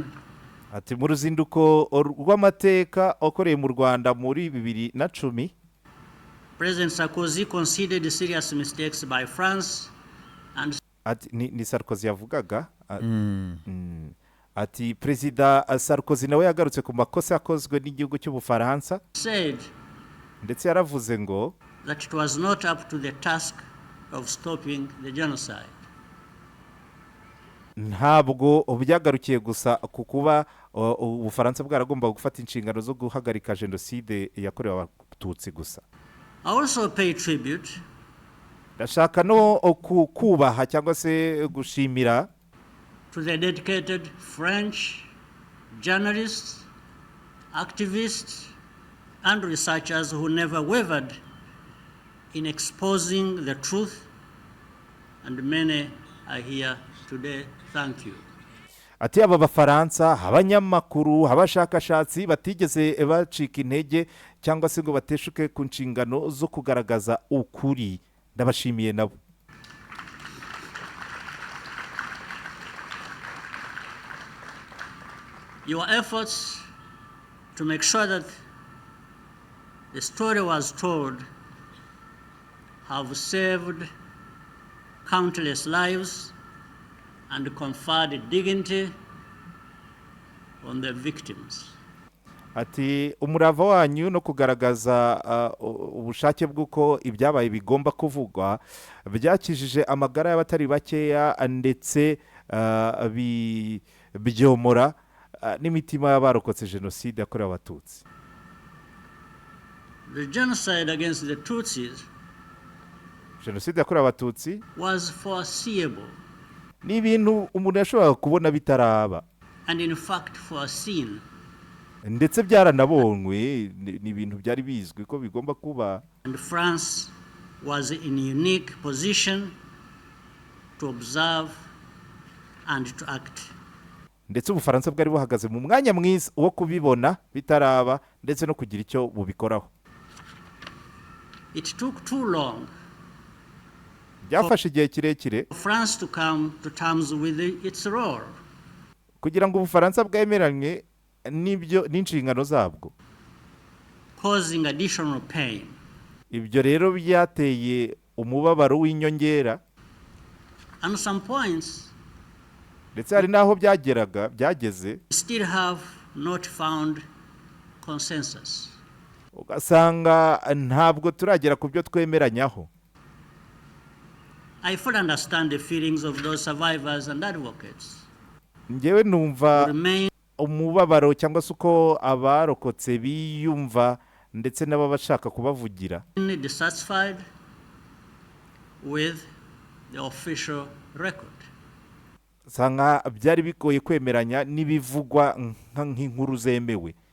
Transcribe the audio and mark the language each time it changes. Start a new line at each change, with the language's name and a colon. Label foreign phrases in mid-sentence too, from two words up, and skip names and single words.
Kinyarwanda: Ati mu ruzinduko rw'amateka wakoreye mu Rwanda muri 2010,
English: President Sarkozy conceded serious mistakes by France and
Kinyarwanda: ati ni Sarkozy yavugaga. Ati perezida Sarkozy nawe yagarutse ku makosa yakozwe n'igihugu cy'Ubufaransa,
English: said
Kinyarwanda: ndetse yaravuze ngo
English: that it was not up to the task of stopping the genocide.
Kinyarwanda: ntabwo byagarukiye gusa ku kuba Ubufaransa bwaragomba gufata inshingano zo guhagarika jenoside yakorewe Abatutsi gusa.
English: I also pay tribute
Kinyarwanda: ndashaka no kubaha cyangwa se gushimira
English: to the dedicated French journalists, activists, and researchers who never wavered in exposing the truth, and many are here today. Thank you.
Kinyarwanda: ati aba Bafaransa, abanyamakuru, abashakashatsi batigeze bacika intege cyangwa se ngo bateshuke ku nshingano zo kugaragaza ukuri, ndabashimiye nabo.
English: Your efforts to make sure that the story was told have saved countless lives and conferred dignity on the victims.
Kinyarwanda: Ati umurava wanyu no kugaragaza ubushake bw'uko ibyabaye bigomba kuvugwa byakijije amagara y'abatari bakeya, ndetse byomora n'imitima y'abarokotse jenoside yakorewe Abatutsi.
English: The genocide against the Tutsis
Kinyarwanda: Jenoside yakorewe Abatutsi
English: was foreseeable
Kinyarwanda: ni ibintu umuntu yashobora kubona bitaraba,
English: and in fact foreseen,
Kinyarwanda: ndetse byaranabonywe, ni ibintu byari bizwi ko bigomba kuba.
English: and France was in a unique position to observe and to act.
Kinyarwanda: Ndetse Ubufaransa bwari buhagaze mu mwanya mwiza wo kubibona bitaraba ndetse no kugira icyo bubikoraho.
English: It took too long
Kinyarwanda: Byafashe igihe kirekire
English: for France to come to terms with its role,
Kinyarwanda: kugira ngo Ubufaransa bwemeranye n'inshingano zabwo.
English: causing additional pain.
Kinyarwanda: Ibyo rero byateye umubabaro w'inyongera,
English: And some points
Kinyarwanda: ndetse hari n'aho byageze
English: still have not found consensus.
Kinyarwanda: ugasanga ntabwo turagera ku byo twemeranyaho.
English: I fully understand the feelings of those survivors and advocates
Kinyarwanda: Ngewe
English: who
Kinyarwanda: numva
English: remain
Kinyarwanda: umubabaro cyangwa se uko abarokotse biyumva ndetse n'ababashaka kubavugira.
English: dissatisfied with the official record.
Kinyarwanda: Usanga byari bigoye kwemeranya n'ibivugwa nk'inkuru zemewe.